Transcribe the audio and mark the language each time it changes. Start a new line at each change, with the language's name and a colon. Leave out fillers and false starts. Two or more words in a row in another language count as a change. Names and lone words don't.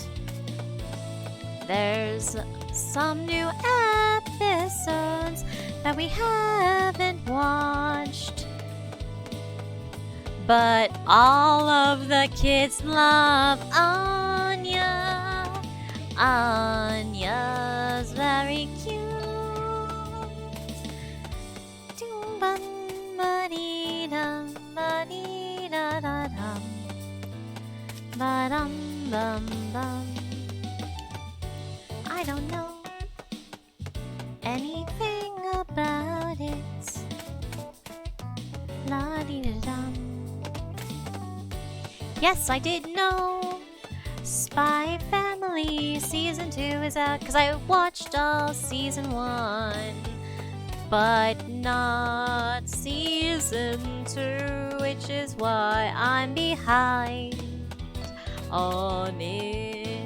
English: There's some new episodes that we haven't watched, but all of the kids love Anya. Anya's very cute. Dum bum ba dee dum ba dee da da dum. Ba-dum-bum-bum. I don't know anything about it. La-dee-da-dum. Yes, I did know Spy Family Season 2 is out, because I watched all Season 1, but not Season 2, which is why I'm behind on it.